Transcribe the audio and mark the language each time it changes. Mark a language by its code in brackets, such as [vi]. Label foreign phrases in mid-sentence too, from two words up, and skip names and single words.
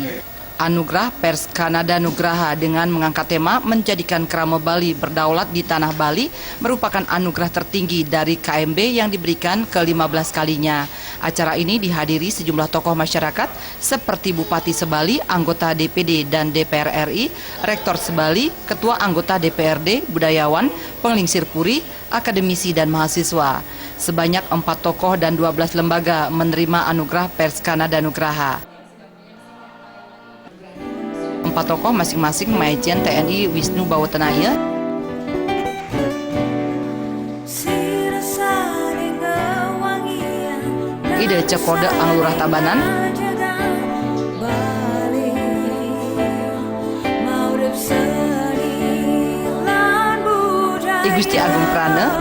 [id] Anugerah Pers Kanada Nugraha dengan mengangkat tema menjadikan Krama Bali berdaulat di tanah Bali merupakan anugerah tertinggi dari KMB yang diberikan ke-15 kalinya. Acara ini dihadiri sejumlah tokoh masyarakat seperti Bupati Sebali, anggota DPD dan DPR RI, Rektor Sebali, Ketua anggota DPRD, budayawan, penglingsir puri, akademisi dan mahasiswa. Sebanyak 4 tokoh dan 12 lembaga menerima anugerah Pers Kanada Nugraha. 4 tokoh masing-masing Majen TNI Wisnu Bawatanaya, Ide Cekode Anglurah Tabanan, I Gusti Agung Prana,